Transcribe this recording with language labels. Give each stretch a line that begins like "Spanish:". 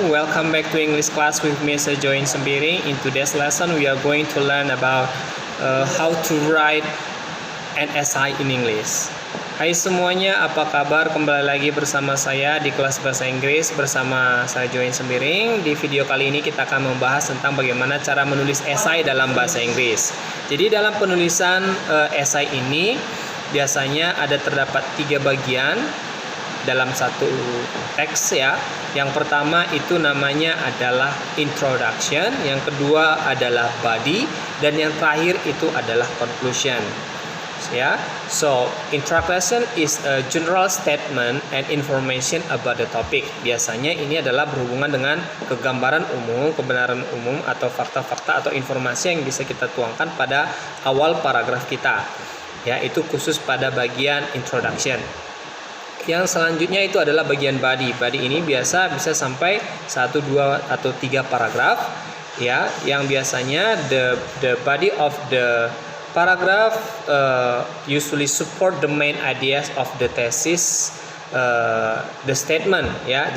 English: Welcome back to English class with me, Sir Join Sembiring. In today's lesson, we are going to learn about how to write an essay in English.
Indonesian: Hai semuanya, apa kabar? Kembali lagi bersama saya di kelas bahasa Inggris bersama saya Join Sembiring. Di video kali ini kita akan membahas tentang bagaimana cara menulis esai dalam bahasa Inggris. Jadi dalam penulisan esai ini biasanya terdapat 3 bagian dalam satu teks ya. Yang pertama itu namanya adalah introduction, yang kedua adalah body, dan yang terakhir itu adalah conclusion.
English: Ya, so introduction is a general statement and information about the topic.
Indonesian: Biasanya ini adalah berhubungan dengan kegambaran umum, kebenaran umum atau fakta-fakta atau informasi yang bisa kita tuangkan pada awal paragraf kita. Ya, itu khusus pada bagian introduction. Yang selanjutnya itu adalah bagian body. Body ini biasa bisa sampai 1, 2 atau 3 paragraf ya, yang biasanya
English: the body of the paragraph usually support the main ideas of the thesis, the statement
Indonesian: ya.